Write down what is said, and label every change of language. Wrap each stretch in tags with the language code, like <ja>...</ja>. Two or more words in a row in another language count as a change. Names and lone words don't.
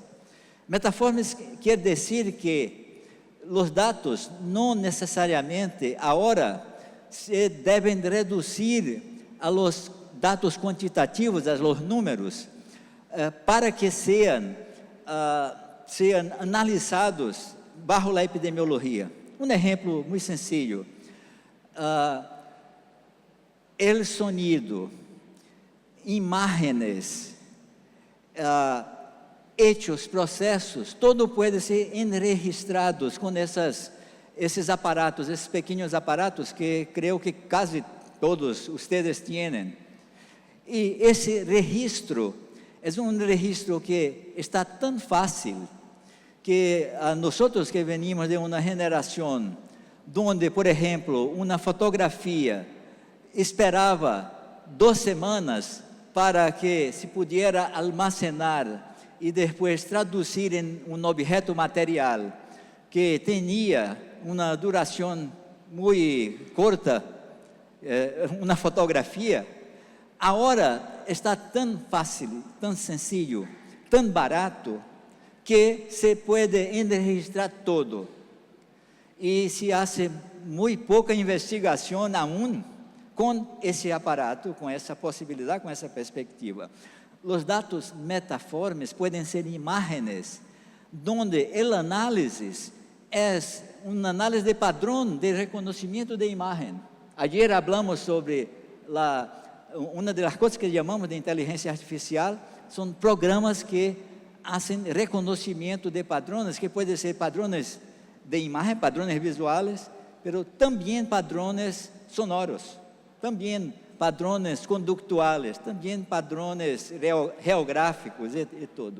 <pt>Metaformes quer dizer que os dados não necessariamente agora se devem reduzir</pt> <es>a los</es> <pt>dados quantitativos,</pt> <es>a los</es> <pt>números, para que sejam analisados bajo a epidemiologia. Um exemplo muito</pt> <es>sencillo: el sonido, imágenes, hechos,</es> <pt>processos, todo pode ser enregistrado com esses aparatos, esses pequenos aparatos que creio que quase todos vocês têm. E esse registro é registro que está tão fácil que a nós que venimos de uma geração onde, por exemplo, uma fotografia esperava 2 semanas para que</pt> <es>se pudiera almacenar</es> <pt>e depois traduzir em objeto material que tinha uma duração muito corta, uma fotografia. Agora está tão fácil, tão sencillo, tão barato, que se pode registrar todo. E se faz muito pouca investigação aún com esse aparato, com essa possibilidade, com essa perspectiva. Os dados metaformes podem ser imagens, onde o análise é uma análise de padrão de reconhecimento de imagem.</pt> <es>Ayer hablamos sobre</es> <pt>uma das coisas que chamamos de inteligência artificial, são programas que fazem reconhecimento de padrões, que podem ser padrões de imagem, padrões visuais, mas também padrões sonoros, também padrões conductuais, também padrões geográficos e tudo.</pt>